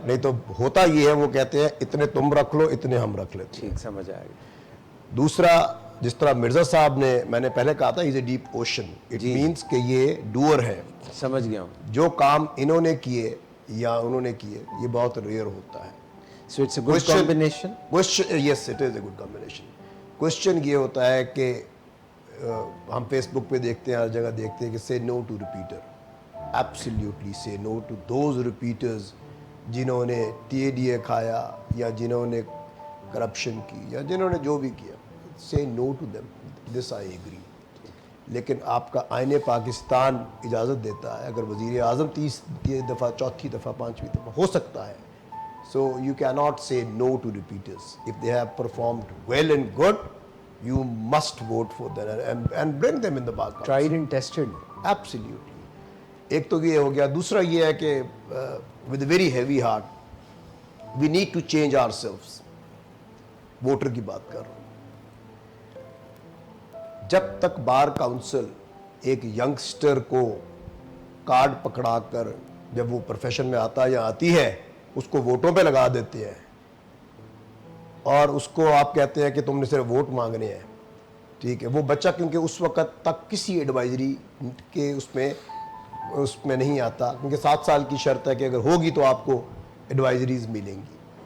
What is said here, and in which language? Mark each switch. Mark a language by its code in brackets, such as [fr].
[ur] نہیں تو ہوتا یہ ہے, وہ کہتے ہیں اتنے تم رکھ لو اتنے ہم رکھ لیتے ہیں. ٹھیک, سمجھ آئے گا. دوسرا, جس طرح مرزا صاحب نے, میں نے پہلے کہا تھا [en] He is a deep ocean. It means [ur] کہ یہ ڈوئر ہے. سمجھ گیا ہوں. جو کام انہوں نے کیے یا انہوں نے کیے یہ بہت ریئر ہوتا ہے. [en] So it's a good combination. Yes, it is a good combination. [ur] Question یہ ہوتا ہے کہ ہم فیس بک پہ دیکھتے ہیں, ہر جگہ دیکھتے ہیں کہ [en] say no to repeater. Absolutely say no to those repeaters [ur] جنہوں نے TADA کھایا یا جنہوں نے کرپشن کی یا جنہوں نے جو بھی کیا. [en] Say no to them. This I agree. [ur] لیکن آپ کا آئین پاکستان اجازت دیتا ہے, اگر وزیر اعظم 30 دفعہ, 4تھی دفعہ, 5ویں دفعہ ہو سکتا ہے [en] So you cannot say no to repeaters. If they have performed well and good, you must vote for them and bring them in the bar council. Tried and tested. Absolutely. [ur] ایک تو یہ ہو گیا. دوسرا یہ ہے کہ [en] with a very heavy heart we need to change ourselves. [ur] Voter کی بات کر رہا ہوں. جب تک بار کاؤنسل ایک ینگسٹر کو کارڈ پکڑا کر جب وہ پروفیشن میں آتا یا آتی ہے اس کو ووٹوں پہ لگا دیتے ہیں اور اس کو آپ کہتے ہیں کہ تم نے صرف ووٹ مانگنے ہیں, ٹھیک ہے, وہ بچہ کیونکہ اس وقت تک کسی ایڈوائزری کے اس میں نہیں آتا, کیونکہ 7 سال کی شرط ہے کہ اگر ہوگی تو آپ کو ایڈوائزریز ملیں گی.